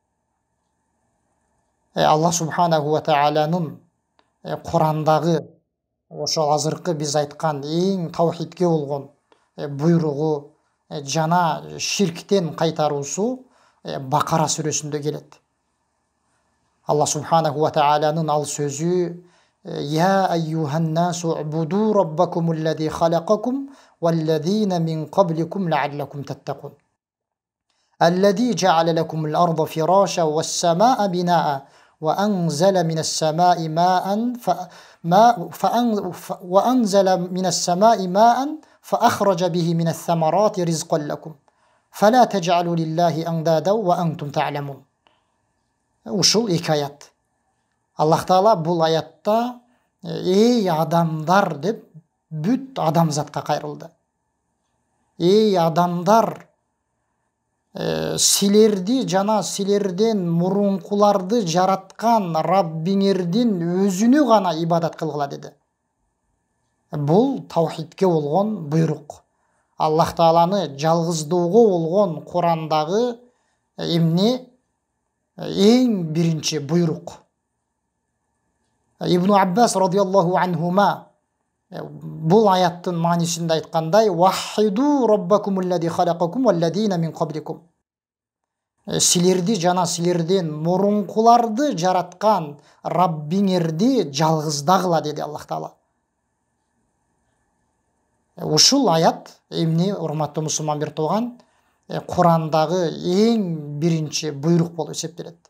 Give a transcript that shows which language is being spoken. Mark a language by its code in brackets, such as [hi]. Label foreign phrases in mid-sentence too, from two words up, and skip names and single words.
[ar] الله سبحانه وتعالى [ky] Курандагы ошол азыркы биз айткан эң таухидке болгон буйругу жана ширктен кайтаруусу Бакара сүрөсүндө келет. [ar] الله سبحانه وتعالى [ky] ал сөзү: [ar] «يا أيها الناس اعبدوا ربكم الذي خلقكم والذين من قبلكم لعلكم تتقون. الذي جعل لكم الأرض فراشا والسماء بناء وأنزل من السماء ماء فأخرج به من الثمرات رزقا لكم فلا تجعلوا لله أندادا وأنتم تعلمون». [ky] Ушул эки аят. Аллах Таала бул аятта «Эй адамдар» деп бүт адамзатка кайрылды. «Эй адамдар, силерди жана силерден мурункуларды жараткан Раббиңердин өзүнө гана ибадат кылгыла» деди. Бул таухидке болгон буйрук. Аллах Тааланы жалгыздоого болгон Курандагы эмне эң биринчи буйрук. Ибн Аббас [ar] رضي الله عنهما [ky] бул аяттын маанисинде айткандай: [ar] «وحدوا ربكم الذي خلقكم والذين من قبلكم». [ky] Силерди жана силерден мурункуларды жараткан Раббиңерди жалгыздагыла деди Аллах Таала. Ушул аят эмне, урматтуу мусулман бир туган, Курандагы эң биринчи буйрук болуп эсептелет.